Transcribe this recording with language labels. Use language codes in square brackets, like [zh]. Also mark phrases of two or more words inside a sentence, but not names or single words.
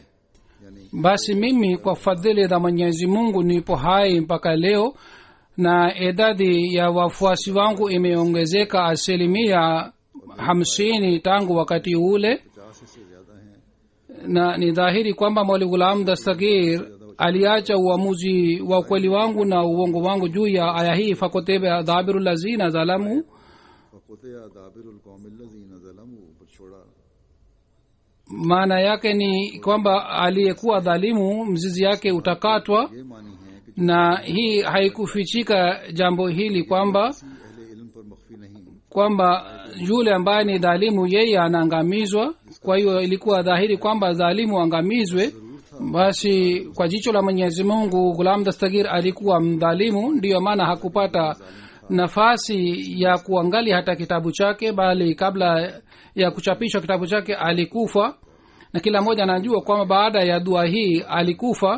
[sw] Basi mimi kwa fadhili za Mwenyezi Mungu nipo hai mpaka leo, na idadi ya wafuasi wangu imeongezeka 50% tangu wakati ule. Na ni dhahiri kwamba Maulvi Ghulam Dastagir aliacha uamuzi wa ukweli wangu na uongo wangu juu ya aya hii [ar] فقطع دابر الذين ظلموا, فقطع دابر القوم الذين ظلموا [ur] پر چھوڑا. [sw] maana yake ni kwamba aliyekuwa dhalimu mzizi yake utakatwa. [ur] یہ معنی ہے کہ [sw] Na hii haikufichika jambo hili kwamba [ur] اہل علم پر مخفی نہیں. [sw] yule ambaye ni dhalimu yeye anaangamizwa. Kwa hiyo ilikuwa dhahiri kwamba dhalimu angamizwe. Basi kwa jicho la Mwenyezi Mungu Ghulam Dastagir alikuwa mdhalimu, ndiyo maana hakupata nafasi ya kuangalia hata kitabu chake, bali kabla ya kuchapishwa kitabu chake alikufa, na kila mmoja anajua kwamba baada ya dua hii alikufa.